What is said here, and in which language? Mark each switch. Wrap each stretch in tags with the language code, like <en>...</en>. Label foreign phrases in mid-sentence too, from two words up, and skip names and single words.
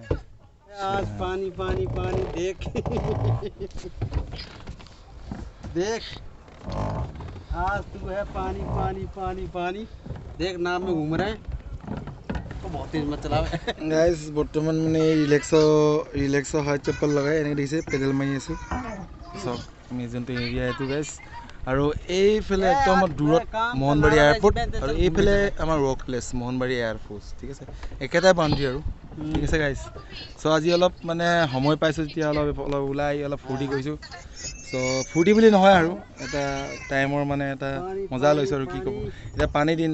<hi>आज पानी पानी पानी देख देख आज तू है पानी पानी पानी पानी देख नाम में घूम रहे हैं तो बहुत तेज मत चलावे</hi> <as>गाइस বৰ্তমান মানে ৰিলেক্সো হাই চেপল লগাই এনে দেখিছে পেডেল মাৰি আছোঁ চব আমি যোনটো এৰিয়া এইটো গাইছ আৰু এইফালে একদম দূৰত মোহনবাৰী এয়াৰপৰ্ট আৰু এইফালে আমাৰ</as> <en>work place</en> <as>মোহনবাৰী এয়াৰফ'ৰ্চ ঠিক আছে একেটাই বাউণ্ডেৰী আৰু ঠিক আছে গাইজ চ' আজি অলপ মানে সময় পাইছোঁ যেতিয়া অলপ ওলাই অলপ ফূৰ্তি কৰিছোঁ চ' ফূৰ্তি বুলি নহয় আৰু এটা টাইমৰ মানে এটা মজা লৈছোঁ আৰু কি ক'ব এতিয়া পানী দিন</as>